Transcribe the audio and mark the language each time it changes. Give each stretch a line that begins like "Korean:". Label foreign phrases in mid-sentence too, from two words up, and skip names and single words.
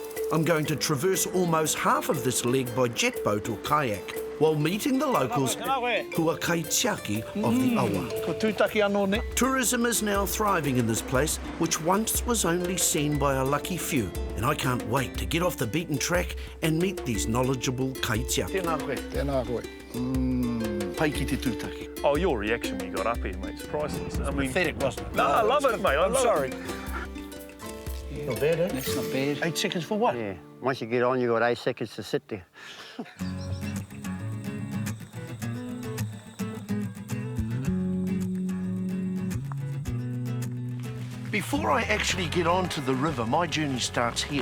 English: I'm going to traverse almost half of this leg by jet boat or kayak, while meeting the locals who are kaitiaki of the awa. Tourism is now thriving in this place, which once was only seen by a lucky few, and I can't wait to get off the beaten track and meet these knowledgeable kaitiaki.
Māori: Tēnā koe. Pai ki te tūtaki.
English: Oh, your reaction when you got up here, mate, it's priceless. I mean, Pathetic, wasn't it? No, I love it, mate. I'm sorry. Not bad, eh? That's not bad. 8 seconds for what? Yeah, once you get on, you've got 8 seconds to sit there. Before I actually get onto the river, my journey starts here.